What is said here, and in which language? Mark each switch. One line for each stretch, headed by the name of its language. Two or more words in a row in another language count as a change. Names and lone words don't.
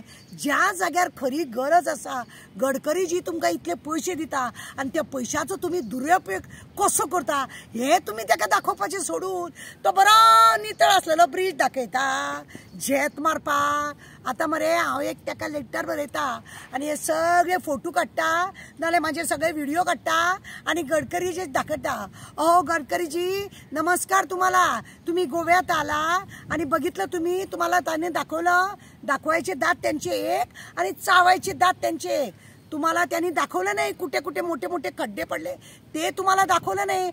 Konkani: ज्या जाग्यार खरी गरज आसा, गडकरी जी तुमकां इतले पयशे दिता आनी त्या पयशांचो तुमी दुरुपयोग कसो करता हे तुमी ताका दाखोवपाचें सोडून तो बरो नितळ आसलेलो ब्रीज दाखयता झेत मारपाक. आतां मरे हांव एक ताका लेटर बरयता आनी हे सगळे फोटो काडटा नाल्यार म्हाजे सगळे व्हिडिओ काडटा आनी गडकरीचे दाखयता.
Marathi: अहो गडकरीजी, नमस्कार तुम्हाला, तुम्ही गोव्यात आला आणि बघितलं तुम्ही, तुम्हाला त्याने दाखवलं, दाखवायचे दात त्यांचे एक आणि चावायचे दात त्यांचे एक. तुम्हाला त्यांनी दाखवलं नाही कुठे कुठे मोठे मोठे खड्डे पडले ते तुम्हाला दाखवलं नाही.